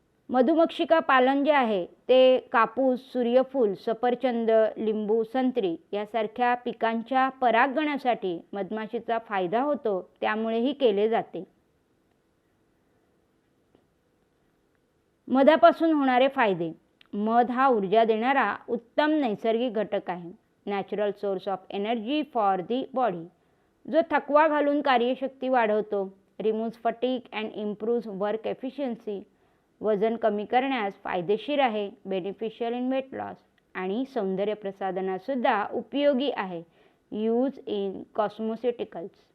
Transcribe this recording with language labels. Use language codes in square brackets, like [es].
[mr] मधुमक्षिका पालन जे आहे ते कापूस, सूर्यफूल, सफरचंद, लिंबू, संत्री यासारख्या पिकांच्या परागणासाठी मधमाशीचा फायदा होतो, त्यामुळेही केले जाते. मधापासून होणारे फायदे. मध हा ऊर्जा देणारा उत्तम नैसर्गिक घटक आहे. [en] Natural source of energy for the body. [mr] जो थकवा घालून कार्यशक्ती वाढवतो. [en] Remove fatigue and improve work efficiency. [mr] वजन कमी करण्यास फायदेशीर आहे. [en] beneficial in weight loss [mr] आणि सौंदर्य प्रसाधनातसुद्धा उपयोगी आहे. [en] Use in cosmeticals.